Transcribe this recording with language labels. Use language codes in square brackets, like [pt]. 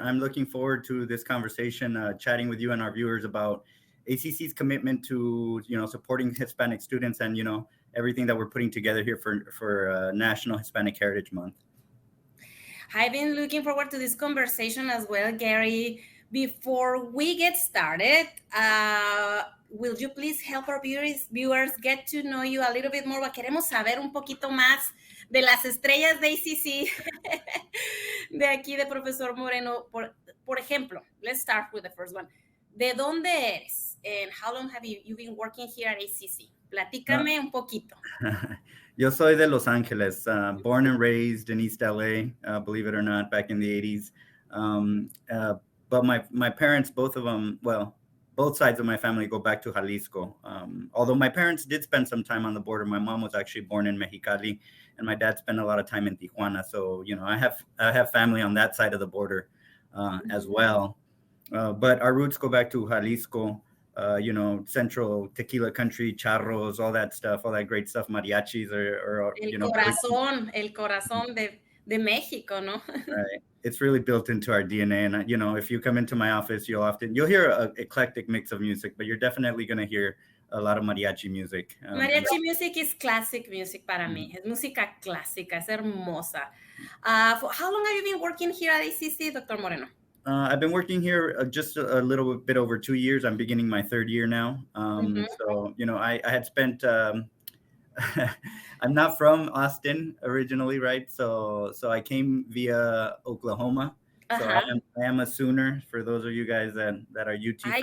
[en] I'm looking forward to this conversation, chatting with you and our viewers about ACC's commitment to, supporting Hispanic students and, everything that we're putting together here for National Hispanic Heritage Month. I've been looking forward to this conversation as well, Gary. Before we get started, will you please help our viewers get to know you a little bit more? [es] Queremos saber un poquito más de las estrellas de ACC, de aquí de Profesor Moreno. Por ejemplo, [en] let's start with the first one. [es] ¿De dónde eres? [en] And how long have you been working here at ACC? [es] Platícame un poquito. Yo soy de [en] Los Angeles, born and raised in East LA, believe it or not, back in the 80s. But my parents, both of them, both sides of my family go back to Jalisco. Although my parents did spend some time on the border. My mom was actually born in Mexicali, and my dad spent a lot of time in Tijuana. So, I have family on that side of the border as well. But our roots go back to Jalisco, central tequila country, charros, all that stuff, all that great stuff, mariachis [es] El corazón de Mexico, ¿no? [en] Right. It's really built into our DNA. And, if you come into my office, you'll hear an eclectic mix of music, but you're definitely going to hear a lot of mariachi music. Mariachi music is classic music [es] para mí. Es música clásica, es hermosa. [en] How long have you been working here at ACC, Dr. Moreno? I've been working here just a little bit over 2 years. I'm beginning my third year now. So, I had spent... I'm not from Austin originally, right? So I came via Oklahoma. So I am a Sooner, for those of you guys that are UT fans.